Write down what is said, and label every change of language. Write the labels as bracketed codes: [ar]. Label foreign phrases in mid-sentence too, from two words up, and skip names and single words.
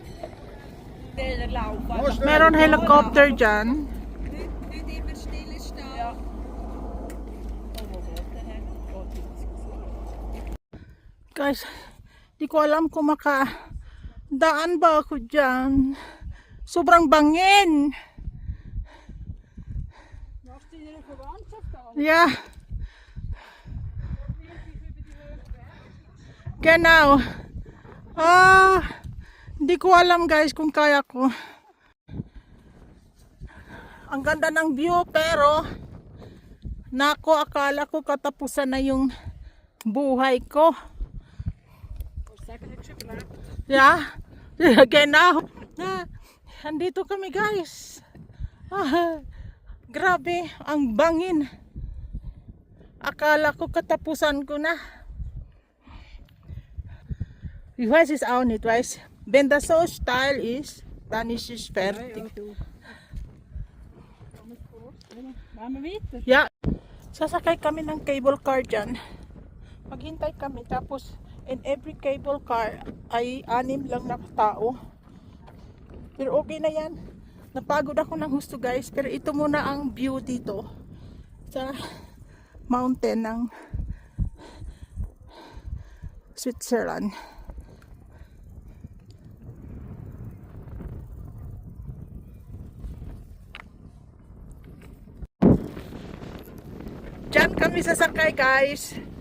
[tl] Meron helicopter dyan. Guys, di ko alam kung makadaan ba ako dyan. Sobrang bangin. [de] Ja. Genau. [tl] Hindi ko alam guys kung kaya ko. Ang ganda ng view pero nako, akala ko katapusan na yung buhay ko. [de] Ja. Genau. [tl] Andito kami guys. Grabe, ang bangin. Akala ko katapusan ko na. [de] Ich weiß es auch nicht, weiß. Wenn das so steil ist, dann ist es fertig. Ja, [tl] sasakay kami ng [en] cable car [tl] dyan. Maghintay kami, tapos [en] in every cable car [tl] ay 6 lang na tao. Pero okay na yan. Napagod ako ng husto guys, pero ito muna ang view dito sa mountain ng Switzerland. Diyan kami sasakay guys.